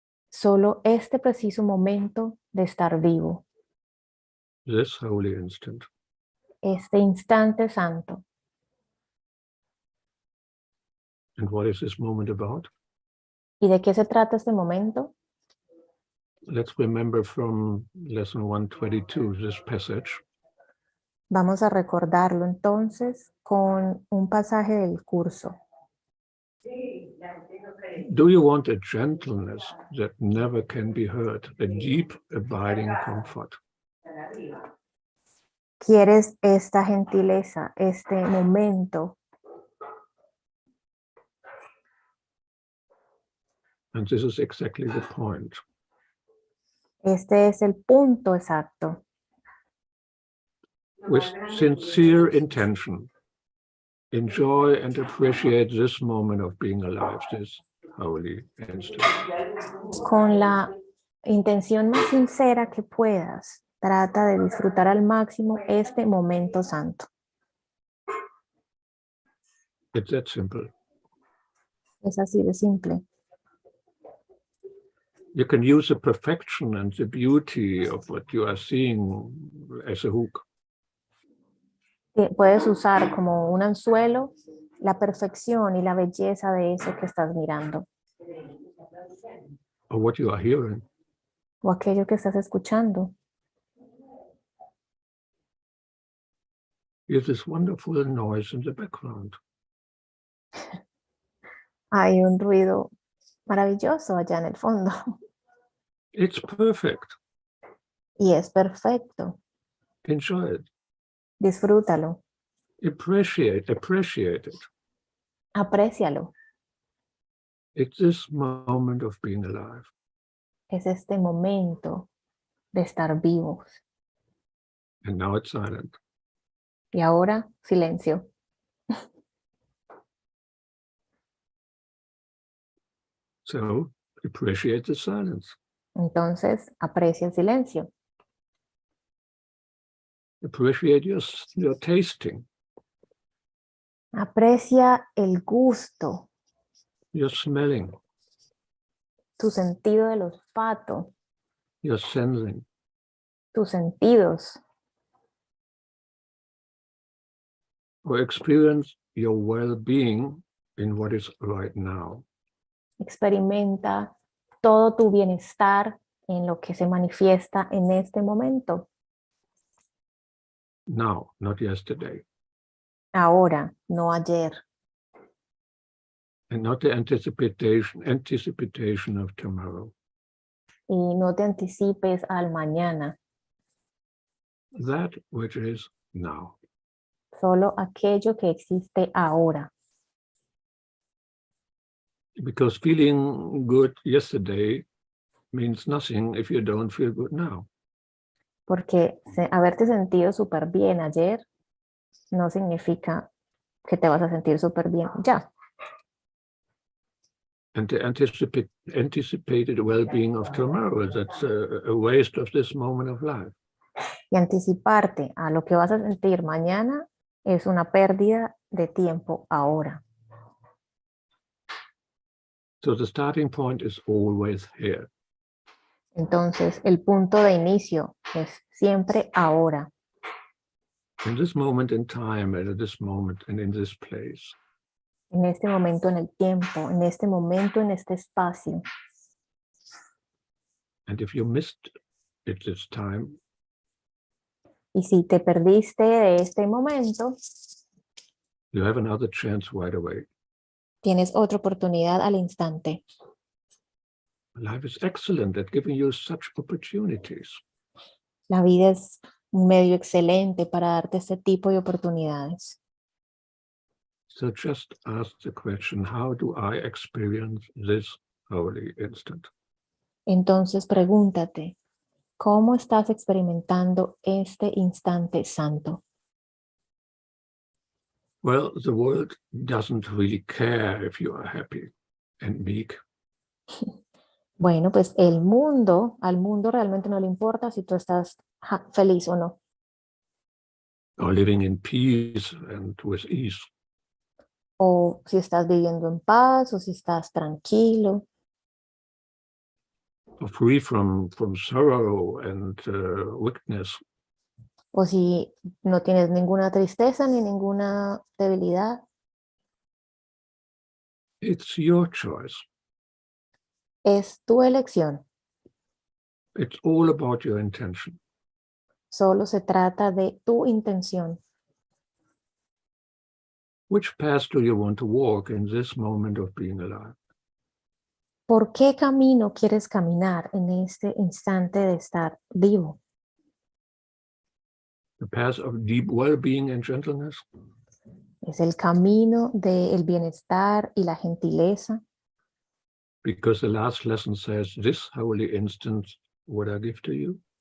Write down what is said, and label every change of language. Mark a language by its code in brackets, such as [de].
[es] Solo este preciso momento de estar vivo. [en] This holy instant. [es] Este instante santo. [en] And what is this moment about? [es] ¿Y de qué se trata este momento? [en] Let's remember from lesson 122, this passage. [es] Vamos a recordarlo entonces con un pasaje del curso. [en] Do you want a gentleness that never can be hurt, a deep, abiding comfort? [es] ¿Quieres esta gentileza, este momento? [en] And this is exactly the point. [es] Este es el punto exacto. [en] With sincere intention, enjoy and appreciate this moment of being alive, this holy instant. [es] Con la intención más sincera que puedas, trata de disfrutar al máximo este momento santo. [en] It's that simple. [es] Es así de simple. [en] You can use the perfection and the beauty of what you are seeing as a hook. [es] Puedes usar como un anzuelo la perfección y la belleza de eso que estás mirando. [en] Or what you are hearing. [es] O aquello que estás escuchando. [en] Here's this wonderful noise in the background. [es] Hay un ruido maravilloso allá en el fondo. [en] It's perfect. [es] Y es perfecto. [en] Enjoy it. [es] Disfrútalo. [en] Appreciate it. [es] Aprécialo. [en] It's this moment of being alive. [es] Es este momento de estar vivos. [en] And now it's silent. [es] Y ahora, silencio. [en] So appreciate the silence. [es] Entonces, aprecia el silencio. [en] Appreciate your tasting, [es] Aprecia el gusto, [en] your smelling, [es] tu sentido del olfato, [en] your sensing. [es] tus sentidos. [en] Or experience your well-being in what is right now. [es] Experimenta todo tu bienestar en lo que se manifiesta en este momento. [en] Now, not yesterday. [es] Ahora, no ayer. [en] And not the anticipation of tomorrow. [es] Y no te anticipes al mañana. [en] That which is now. [es] Solo aquello que existe ahora. [en] Because feeling good yesterday means nothing if you don't feel good now. [es] Porque haberte sentido súper bien ayer no significa que te vas a sentir súper bien ya. [en] And the anticipated well-being of tomorrow, that's a waste of this moment of life. [es] Y anticiparte a lo que vas a sentir mañana es una pérdida de tiempo ahora. [en] So the starting point is always here. [es] Entonces, el punto de inicio es siempre ahora. [en] In this moment in time, and at this moment and in this place. [es] En este momento en el tiempo, en este momento en este espacio. [en] And if you missed it this time, [es] y si te perdiste de este momento, [en] you have another chance right away. [es] tienes otra oportunidad al instante. [en] Life is excellent at giving you such opportunities. [es] La vida es un medio excelente para darte este tipo de oportunidades. [en] So just ask the question, how do I experience this holy instant? [es] Entonces pregúntate, ¿cómo estás experimentando este instante santo? [en] Well, the world doesn't really care if you are happy and meek. [es] Bueno, pues al mundo realmente no le importa si tú estás feliz o no. [en] Or living in peace and with ease. [es] O si estás viviendo en paz o si estás tranquilo. [en] Or free from sorrow and wickedness. [es] O si no tienes ninguna tristeza ni ninguna debilidad. [en] It's your choice. [es] Es tu elección. [en] It's all about your intention. [es] Solo se trata de tu intención. [en] Which path do you want to walk in this moment of being alive? [es] ¿Por qué camino quieres caminar en este instante de estar vivo? [en] The path of deep well-being and gentleness? [es] ¿Es el camino del bienestar y la gentileza? [en] Because the last lesson says, this holy instant what I give to you.